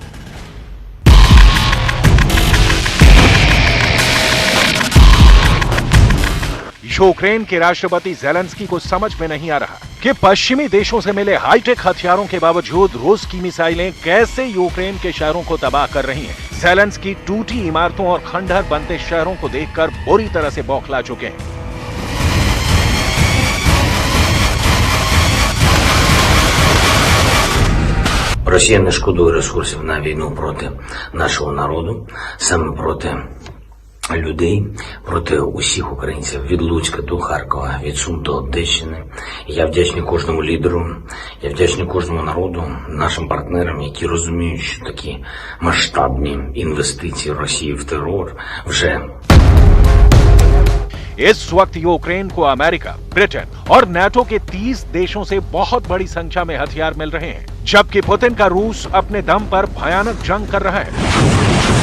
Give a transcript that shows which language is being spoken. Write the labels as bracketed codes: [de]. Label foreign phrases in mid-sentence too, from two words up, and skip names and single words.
[hi] यूक्रेन के राष्ट्रपति ज़ेलेंस्की को समझ में नहीं आ रहा कि पश्चिमी देशों से मिले हाईटेक हथियारों के बावजूद रूस की मिसाइलें कैसे यूक्रेन के शहरों को तबाह कर रही हैं। ज़ेलेंस्की टूटी इमारतों और खंडहर बनते शहरों को देखकर बुरी तरह से बौखला चुके हैं। [uk] Росія не шкодує ресурсів на війну проти нашого народу, саме проти людей, проти усіх українців, від Луцька до Харкова, від Сум до Одещини. Я вдячний кожному лідеру, я вдячний кожному народу, нашим партнерам, які розуміють, що такі масштабні інвестиції Росії в терор вже [hi] इस वक्त यूक्रेन को अमेरिका, ब्रिटेन और नाटो के 30 देशों से बहुत बड़ी संख्या में हथियार मिल रहे हैं, जबकि पुतिन का रूस अपने दम पर भयानक जंग कर रहा है।